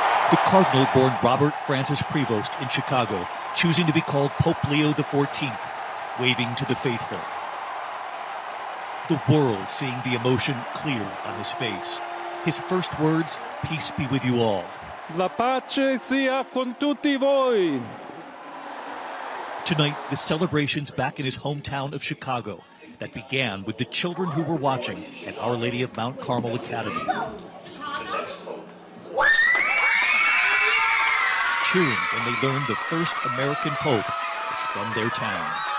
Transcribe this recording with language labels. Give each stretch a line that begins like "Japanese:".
English: The cardinal born Robert Francis Prevost in Chicago, choosing to be called Pope Leo XIV, waving to the faithful. The world seeing the emotion clear on his face. His first words, "Peace be with you all."
Italian: La pace sia con tutti voi.
English: Tonight, the celebrations back in his hometown of Chicago that began with the children who were watching at Our Lady of Mount Carmel Academy. Cheering when they learned the first American Pope was from their town.